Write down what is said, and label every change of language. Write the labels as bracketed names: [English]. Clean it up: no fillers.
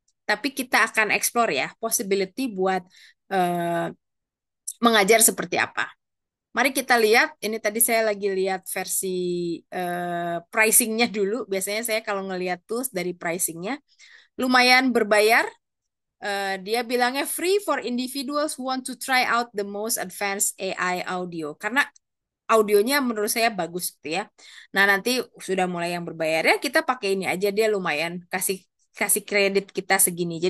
[Indonesian] Tapi kita akan explore ya possibility buat uh, mengajar seperti apa. Mari kita lihat. Ini tadi saya lagi lihat versi pricingnya dulu. Biasanya saya kalau ngelihat tools dari pricingnya lumayan berbayar. Dia bilangnya [English] free for individuals who want to try out the most advanced AI audio. [Indonesian] Karena audionya menurut saya bagus gitu ya. Nah, nanti sudah mulai yang berbayar ya kita pakai ini aja, dia lumayan kasih kasih kredit kita segini.